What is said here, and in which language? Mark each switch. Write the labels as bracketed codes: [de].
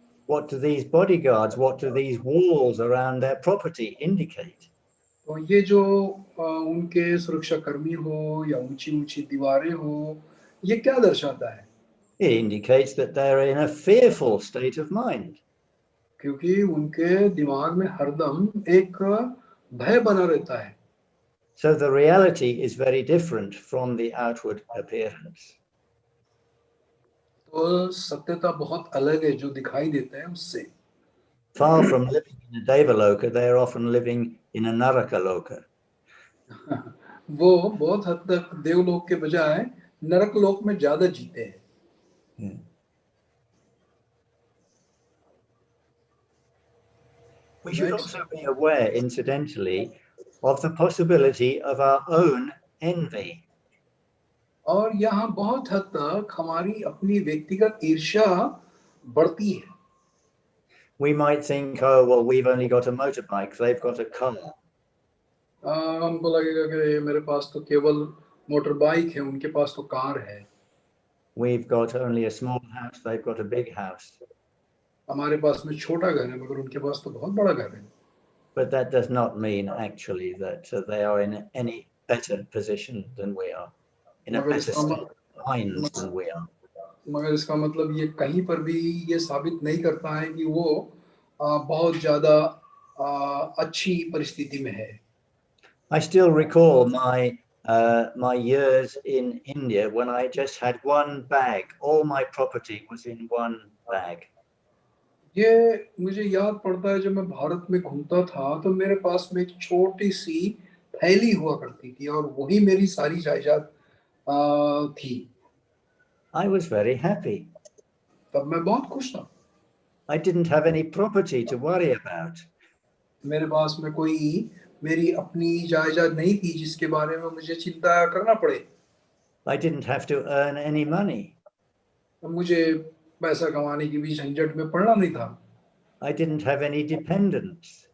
[en] What do these bodyguards, what do these walls around their property indicate? [hi] तो ये जो उनके सुरक्षा कर्मी हो या ऊंची ऊंची दीवारें हो, ये क्या दर्शाता है? [en] It indicates that they're in a fearful state of mind. [hi] क्योंकि उनके दिमाग में हरदम एक भय बना रहता है। [en] So the reality is very different from the outward appearance. [hi] तो सत्यता बहुत अलग है जो दिखाई देता है उससे। [en] Far from living in a Devaloka, they are often living in a Narakaloka. [hi] वो बहुत हद तक देवलोक के बजाय नरक लोक में ज्यादा जीते हैं। [en] Yeah. We should also be aware, incidentally, of the possibility of our own envy. [hi] और यहाँ बहुत हद तक हमारी अपनी व्यक्तिगत ईर्ष्या बढ़ती है। [en] We might think, oh, well, we've only got a motorbike, they've got a car. [hi] हमको लगेगा कि मेरे पास तो केवल मोटर बाइक है, उनके पास तो कार है। [en] We've got only a small house, they've got a big house. [hi] हमारे पास में छोटा घर है, मगर उनके पास तो बहुत बड़ा घर है। [en] But that does not mean actually that they are in any better position than we are, in a better state of mind than we are. [hi] मगर इसका मतलब ये कहीं पर भी ये साबित नहीं करता है कि वो बहुत ज्यादा अच्छी परिस्थिति में है। [en] I still recall my years in India when I just had one bag. All my property was in one bag. [hi] ये मुझे याद पड़ता है, जब मैं भारत में घूमता था तो मेरे पास में एक छोटी सी थैली हुआ करती थी और वही मेरी सारी जायदाद थी। [en] I was very happy. [hi] तब मैं बहुत खुश था। [en] I didn't have any property to worry about. [hi] मेरे पास में कोई मेरी अपनी जायदाद नहीं थी जिसके बारे में मुझे चिंता करना पड़े। [en] I didn't have to earn any money. [hi] मुझे पैसा कमाने की भी झंझट में पड़ना नहीं था। [en] I didn't have any dependents.